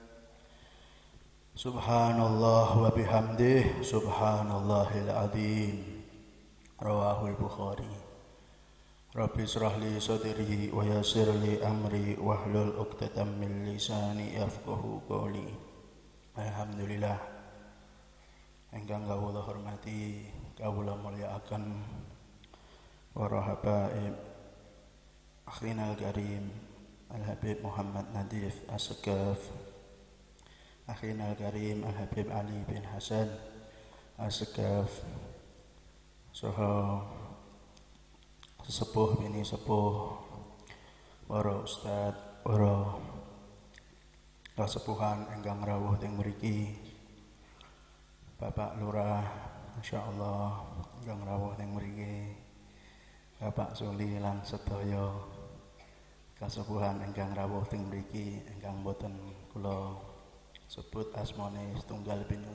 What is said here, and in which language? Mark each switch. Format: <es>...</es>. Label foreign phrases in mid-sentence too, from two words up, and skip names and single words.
<ar>سبحان الله وبحمده، سبحان الله العظيم. رواه البخاري. رب اشرح لي صدري ويسر لي أمري واحلل عقدة من لساني يفقهوا قولي.</ar> <jv>Alhamdulillah. Ingkang kawula hormati, kawula mulyakaken para habaib</jv> <ar>أخينا الكريم</ar> <jv>Al-Habib Muhammad Nadif As-Segaf,</jv> <ar>أخينا الكريم</ar> <jv>Al-Habib Ali bin Hasan As-Segaf, saha sesepuh bini sepuh, para ustad, para kasepuhan ingkang rawuh teng mriki, Bapak Lurah, masyaallah ingkang rawuh teng mriki, Bapak Suli lan sedaya kasepuhan ingkang rawuh teng mriki ingkang boten kula sebut asmane setunggal binut.</jv>